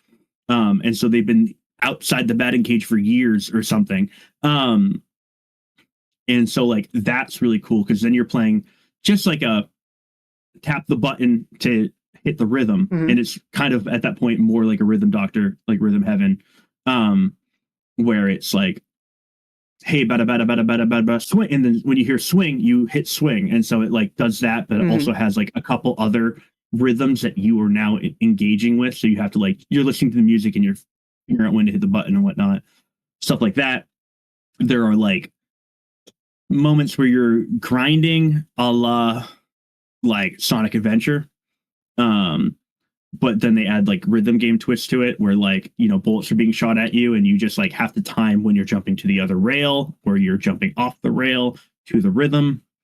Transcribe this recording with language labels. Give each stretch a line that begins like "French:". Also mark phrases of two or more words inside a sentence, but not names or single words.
English: And so they've been outside the batting cage for years or something. And so like that's really cool, because then you're playing just like a tap the button to hit the rhythm, and it's kind of at that point more like a Rhythm Doctor, like Rhythm Heaven, where it's like, hey, bada bada bada bada bada bada swing, and then when you hear swing, you hit swing, and so it like does that, but it also has like a couple other rhythms that you are now engaging with. So you have to like, you're listening to the music and you're figuring out when to hit the button and whatnot, stuff like that. There are like moments where you're grinding a la like Sonic Adventure, but then they add like rhythm game twists to it, where like, you know, bullets are being shot at you and you just like have to time when you're jumping to the other rail or you're jumping off the rail to the rhythm.